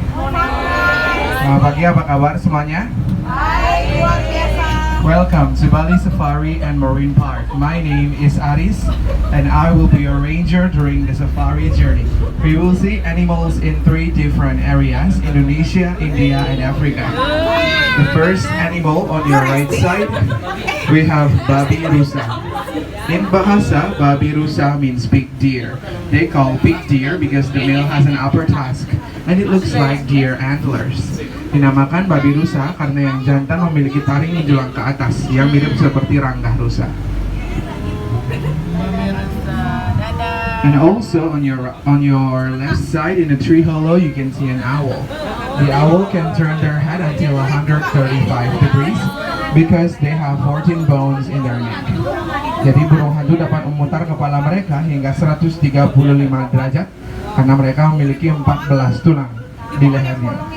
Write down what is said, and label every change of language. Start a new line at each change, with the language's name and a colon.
Indonesian: Selamat pagi, apa kabar semuanya? Hai, luar biasa.
English: Welcome to Bali Safari and Marine Park. My name is Aris and I will be your ranger during the safari journey. We will see animals in 3 different areas: Indonesia, India, and Africa. The first animal on your right side, we have babi rusa. In Bahasa, babi rusa means big deer. They call big deer because the male has an upper tusk and it looks like deer antlers.
Indonesian: Dinamakan babi rusa karena yang jantan memiliki taring menjulang ke atas yang mirip seperti ranggah rusa.
English: And also on your left side in the tree hollow you can see an owl. The owl can turn their head until 135 degrees because they have 14 bones in their neck.
Indonesian: Jadi burung hantu dapat memutar kepala mereka hingga 135 derajat karena mereka memiliki 14 tulang di lehernya.